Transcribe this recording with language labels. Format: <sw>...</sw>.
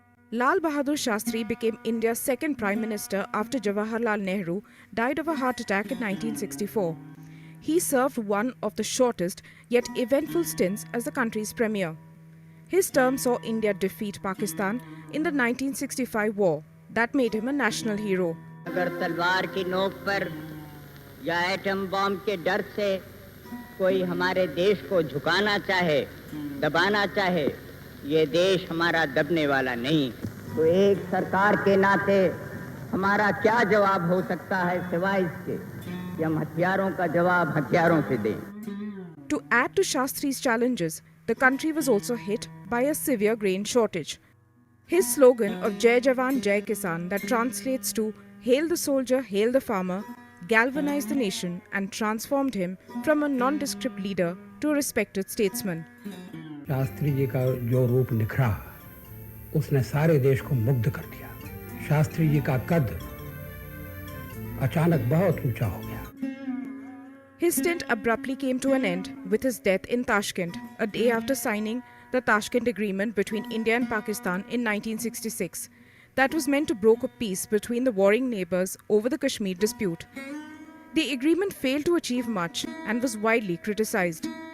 <en>Lal Bahadur Shastri became India's second Prime Minister after Jawaharlal Nehru died of a heart attack in 1964. He served one of the shortest yet eventful stints as the country's premier. His term saw India defeat Pakistan in the 1965 war. That made him a national hero.</en> <hi>अगर तलवार की नोक पर या atom bomb के डर से कोई हमारे देश को झुकाना चाहे, दबाना चाहे, ये देश हमारा दबने वाला नहीं. तो एक सरकार के नाते हमारा क्या जवाब हो सकता है सिवाय इसके कि हम हथियारों का जवाब हथियारों से दें.</hi> <en>To add to Shastri's challenges, the country was also hit by a severe grain shortage. His slogan of Jai Jawan, Jai Kisan, that translates to Hail the soldier, hail the farmer, galvanized the nation and transformed him from a nondescript leader to a respected statesman.</en> <hi>Shastri ji का जो रूप निखरा, उसने सारे देश को मुग्ध कर दिया. शास्त्री जी का कद अचानक बहुत ऊंचा हो गया.</hi> <en>His stint abruptly came to an end with his death in Tashkent, a day after signing the Tashkent Agreement between India and Pakistan in 1966. That was meant to broker peace between the warring neighbors over the Kashmir dispute. The agreement failed to achieve much and was widely criticized.</en>